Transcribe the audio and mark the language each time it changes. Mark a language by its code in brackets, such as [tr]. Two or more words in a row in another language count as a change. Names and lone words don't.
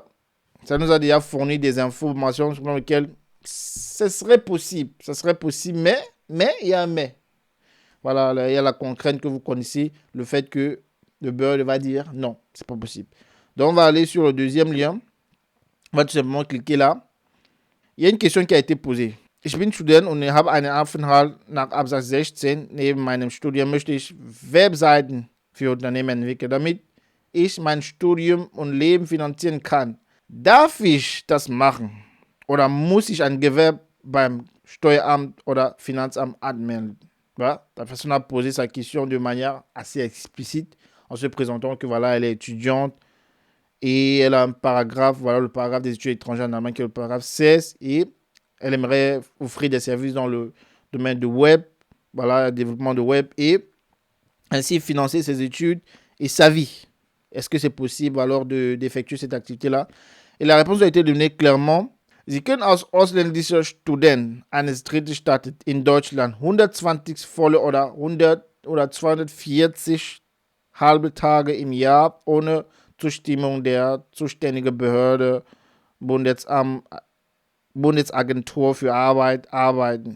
[fr] Ça nous a déjà fourni des informations sur lesquelles ce serait possible. Ce serait possible, mais il y a un mais. Voilà, il y a la contrainte que vous connaissez, le fait que le Bird va dire non, c'est pas possible. Donc, on va aller sur le deuxième lien. On va tout simplement cliquer là. Il y a une question qui a été posée. [de] Ich bin Student und habe einen Aufenthalt nach Absatz 16. Neben meinem Studium möchte ich Webseiten für Unternehmen entwickeln, damit ich mein Studium und Leben finanzieren kann. Darf ich das machen? Oder muss ich ein Gewerbe beim Steueramt oder Finanzamt anmelden? [fr] Voilà. La personne a posé sa question de manière assez explicite en se présentant que voilà, elle est étudiante et elle a un paragraphe, voilà le paragraphe des études étrangères en Allemagne qui est le paragraphe 16 et elle aimerait offrir des services dans le domaine du web, voilà, développement de web et ainsi financer ses études et sa vie. Est-ce que c'est possible alors d'effectuer cette activité-là? Et la réponse a été donnée clairement. [de] Sie können als ausländischer Student eines Drittstaates in Deutschland 120 volle oder 100 oder 240 halbe Tage im Jahr ohne Zustimmung der zuständigen Behörde, Bundesagentur für Arbeit arbeiten.